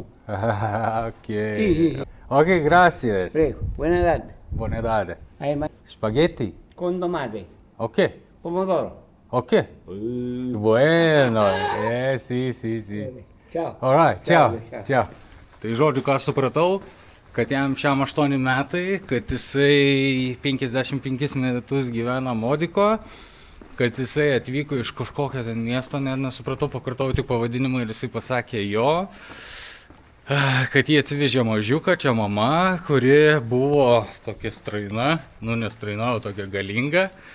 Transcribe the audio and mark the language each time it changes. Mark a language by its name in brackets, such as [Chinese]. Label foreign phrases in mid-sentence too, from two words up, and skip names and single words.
[English] Ok. [Italian] Sì. [Spanish] Ok, gracias. [Italian] Prego, buona tarde. Buona tarde. Hai mai Spaghetti? [Spanish] con tomate, [English] Ok. [Italian] pomodoro. [Spanish] Ok. Bueno. Sì. [Italian] Ciao. [English] Alright, [Italian] Ciao. ciao. [Lithuanian] Tai žodžiu, ką supratau, kad jam šiam 8 metai, kad jisai 55 metus gyvena Modiko, kad jisai atvyko iš kažkokio ten miesto, net nesupratau, pakartau tik pavadinimą ir jisai pasakė jo, kad jie atsivežė mažiuką, čia mama, kuri buvo tokia straina, nestraina, o tokia galinga.